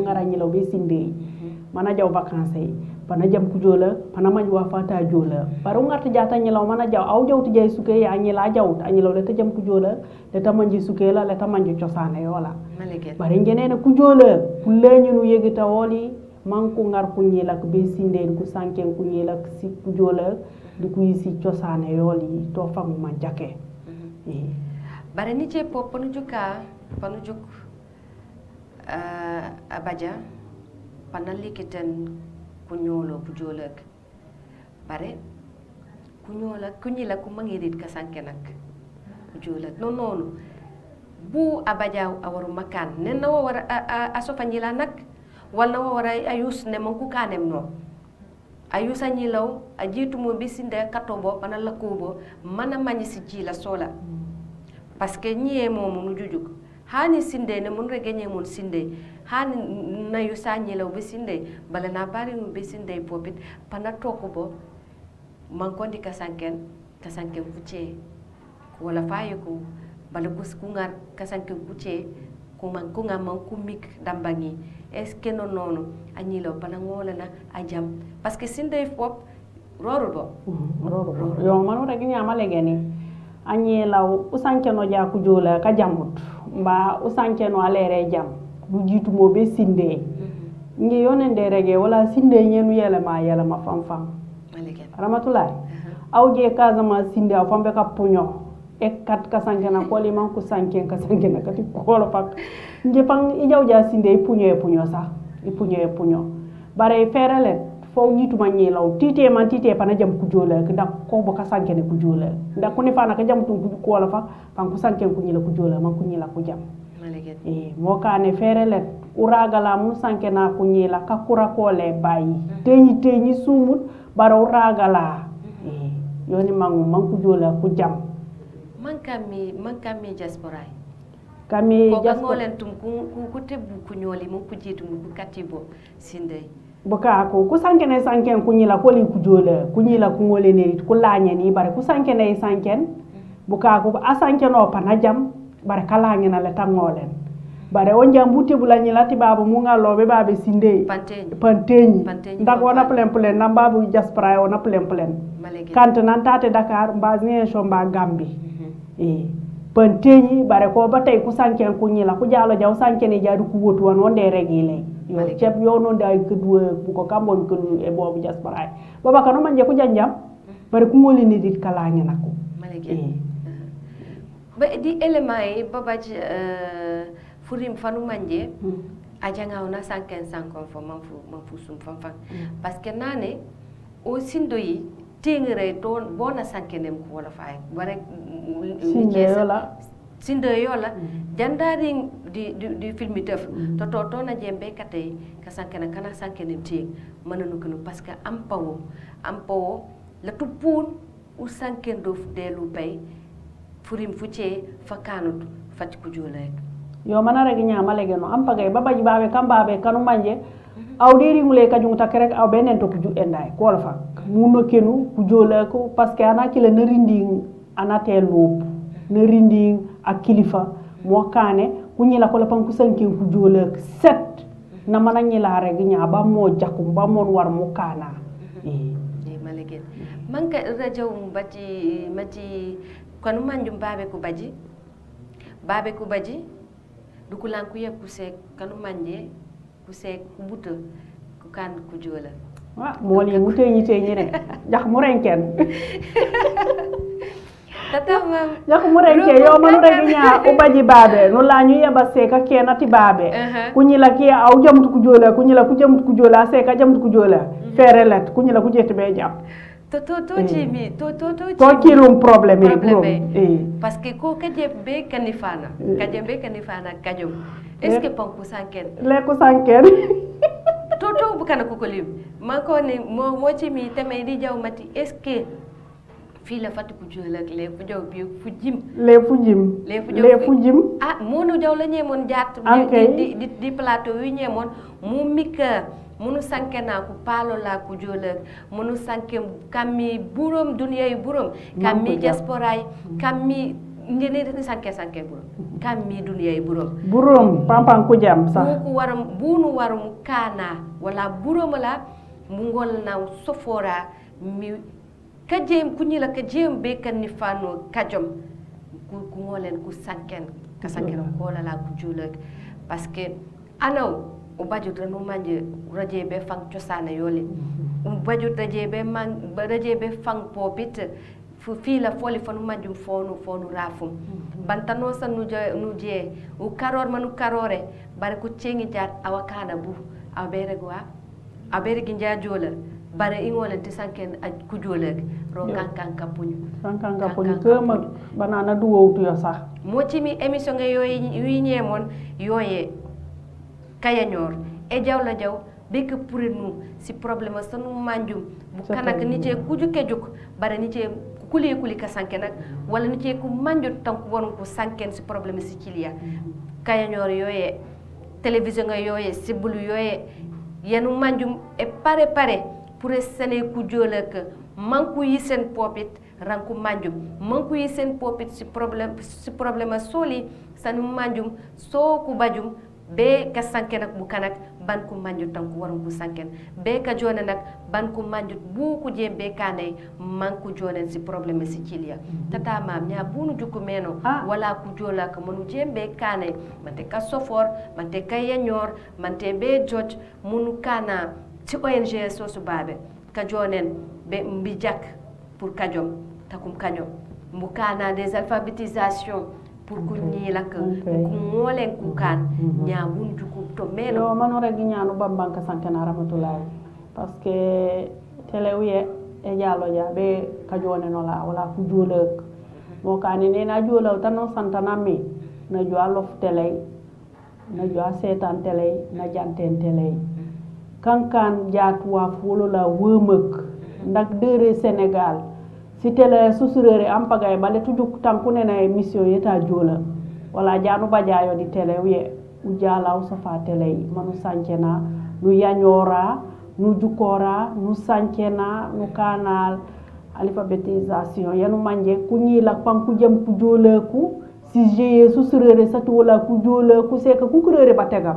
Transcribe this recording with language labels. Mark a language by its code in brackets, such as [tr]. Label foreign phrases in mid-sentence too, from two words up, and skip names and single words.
[dyo] ngara ñilo be sinde mana jaw vacances pana jam ku jola pana ma wa fata jola paru ngata jata ñilo mana jaw aw jawtu jay suke ya ñila jawt añilo le ta jam ku jola le ta manji suke la le ta manji ciosane yola bari ngenene ku jola ku leñu nu yegita woli man ku ngar ku ñila ko be sinde ku sanken ku ñila si ku jola du ku yisi ciosane yoli to fam ma jake bare ni ce pop panu juka panu juk abaja panali kiten kunyolo kujolak bare kunyola kunyila ku mangirit ka sankenak kujolak non bu abaja awaru makan nen na wara asofanyila nak wala wara ayus ne man ku kanem no ayusa nyilaw ajitu mo bisinde katobo pana lakubo mana manyi si jila sola [fr] parce que [dyo] ñie momu nu jujuk hani sinde ne mun regenye mun sinde hani na yusa nyilaw bisinde bala na bari mu bisinde popit pana tokubo man ko di kasanken fuce wala fayiku bala kus kungar kasanken fuce ko man ko ngam man kumik dambangi [fr] est ce que [dyo] non non anyilo pana ngola na ajam [fr] parce que [dyo] sinde fop roro yo manu rek ñama legeni anyelaw usanke no ja ku jola ka jamut mba usanke no alere jam du jitu mo be sinde ngi yonende rege wala sinde ñenu yele ma fam ramatulay awje kazama sinde a fambe ka puño e kat ka sankena ko li man ku sanken ka sankena kati ko lo fak ngi pang i jawja sinde e puño sa i puño bare ferale fo nitu ma ñelaw tite pana jam ku jola ndak ko bo ka sankene ku jola ndak ko ni fana ka jam tu ko la fak pan ku sanken ku ñila ku jola man ku ñila ku jam mo kane ferale uragala mu sankena ku ñila ka kura ko le bayi teñi sumut bara uragala yoni man ku jola ku jam man kami diaspora kami ko ngolen tum ku tebbu ku ñoli mu ku jitu mu katibo sinde boka ko ku sankene sanken ku ñila ko li ku jola ku ñila ku ngole ne ku lañe ni bare ku sankene sanken boka ko asankeno pana jam bare kala ngena le tangolen bare on jambuti bulani lati babu mu ngalobe babe sinde panteñi ndak wona plen na babu diaspora wona plen kante nan tate Dakar mbazine shomba Gambi panteñi bare ko batay ku sanken ku ñila ku jalo jaw sankene jaadu ku wotu won wonde regile yo cep yo non day kedwe bu ko kambon kelu e bobu diaspora baba kanu manje ku janjam bare ku ngoli ni dit kala ngena ko ba di element yi baba furim fanu manje aja ngauna sanken sankon fo man fu sum fam [fr] parce que [dyo] nane o sindo yi tingere ton bona sankenem ko wala fay bare sindo yola jandari di filmi tef to na jembe katay ka sankena kana sankenem ting mananu ko [fr] parce que [dyo] am pawo la tupun u sanken do delu pay furim fuce fakanut fat ku jolek yo manara gi nyama lege no am pagay babaji babe kambabe kanu manje aw deri ngule ka junta kerek aw benen to ku ju enday ko la fa muno kenu ku jolek [fr] parce que [dyo] ana kila na rinding ana telop na rinding ak kilifa mo kané ku ñila ko la pan ku sanken ku jolek set na mana ñila rek ñaba mo jakum ba mon war mu kana malege man ka radio mati kanu manjum babe ku baji dukulan ku yeb ku sek kanu manje ku sek ku buta ku kan ku jola wa moli mu teñi re jax mu renken tata mam yak mu renke yo manu regi nya o baji babe no la ñu yeba seka kenati babe ku ñi la ki aw jamtu ku jola ku ñi la ku jamtu ku jola seka jamtu ku jola fere let ku ñi la ku jetti be jam to jimi to kilum problème [fr] parce que [dyo] ko kaje be kanifana kajom [fr] est-ce que [dyo] panku sanken le ko sanken to bukana ko lim man ko ni mo ci mi teme di jaw mati [fr] est-ce que [dyo] fi la fatu ku jola le fu jaw bi fu jim ah monu jaw la ñemon jatt di plateau wi ñemon mu mika munu sanke na ku palo la ku jola munu sanke kammi burom dunya burom kammi diaspora kammi ngene ni sanke burom kammi dunya burom pampan ku jam sax ku waram bunu warum kana wala burom la mu ngol na sofora mi kajem ku ñila kajem be kan ni fano kajom ku ngolen ku sanken ka sanken ko la ku jola [fr] parce que [dyo] anaw o bajut no manje raje be fang ciosane yole bajut raje be fang popit fu fi la foli fonu majum fonu rafum bantano san nu je u karor manu karore bare ko cengi jat awakana bu abere ginja jola bare ingole ti sanken ku jola ro kankan kapuñu kema banana duwowtu yo sax mo ci mi émission nga yoy wi ñemon yoyé kayanyor e jawla jaw be ke [fr] pour nous [dyo] si problème sanu manjum bu kanak ni ci kuju kejuk bare ni ci kuli ka sanken nak wala ni ci ku manju tank won ko sanken si problème si cilia kayanyor yoyé télévision nga yoyé sibulu yoyé yenu manjum e pare pour sene ku jolek manku yi sen popit ranku manjum manku yi sen popit si problème soli sanu manjum so ku bajum be ka sanken nak bu kanak ban ku manjut tanku warum ku sanken be ka jone nak ban ku manjut bu ku je be kanay man ku jone si problème si cilia tata mam nya bunu jukku meno wala ku jola ka monu je be kanay mante ka sofor mante ka yanyor mante be joj munu kana ci ONG so su babe ka jonen be mbi jak pour kajom takum kanyo mbu kana [fr] des alphabétisation [dyo] pour ku ñi lak ku ngolen ku kan ñaabun juku to melo yo manu regi ñaanu bambanka sankena rahmatullah [fr] parce que [dyo] télé wiye e jalo ja be ka jone no la wala ku jolek mo kani ne na jolaw tan no santana mi na jo alof télé na jo setan télé na janten télé kankan jaatuwa fulu la wëmëk ndak deure Sénégal si télé susurere am pagay balé tujuk tanku ne na émission yeta jola wala jaanu bajaayo di télé wiye u jalaw safa télé manu sankena nu yanyora nu jukora nu sankena nu kanal alphabétisation yanu manje ku ñi la panku jëm ku joleku si jeye susurere satu wala ku joleku seka ku kurere bategam